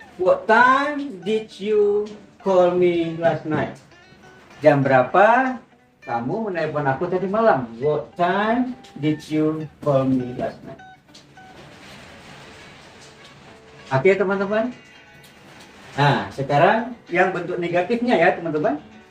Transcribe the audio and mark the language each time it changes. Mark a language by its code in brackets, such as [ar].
[en] What time did you call me last night? [id] Jam berapa kamu menelpon aku tadi malam? [en] What time did you call me last night? [id] Oke teman-teman. Nah, sekarang yang bentuk negatifnya ya teman-teman.